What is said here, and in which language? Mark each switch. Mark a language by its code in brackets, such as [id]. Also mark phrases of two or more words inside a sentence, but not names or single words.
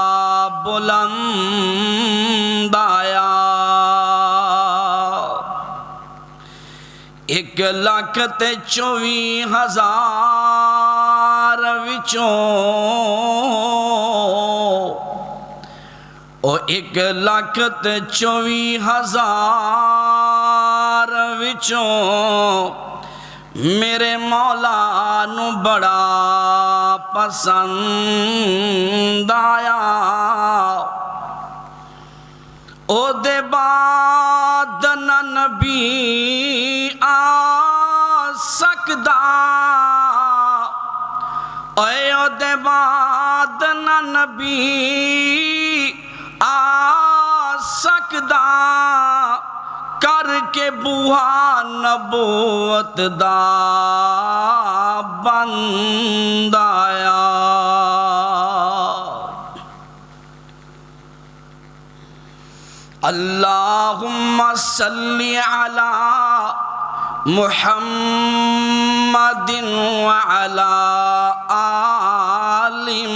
[pa] بلند آیا، 1,24,000 وچوں او 1,24,000 وچوں میرے مولا نو بڑا پسند آیا، او دے بعد نہ نبی آ سکدا، اے او دے بعد نہ نبی آ سکدا، کر کے بوہا نبوت دا بند آیا۔ [ar] اللہم صلی علی محمد وعلی آل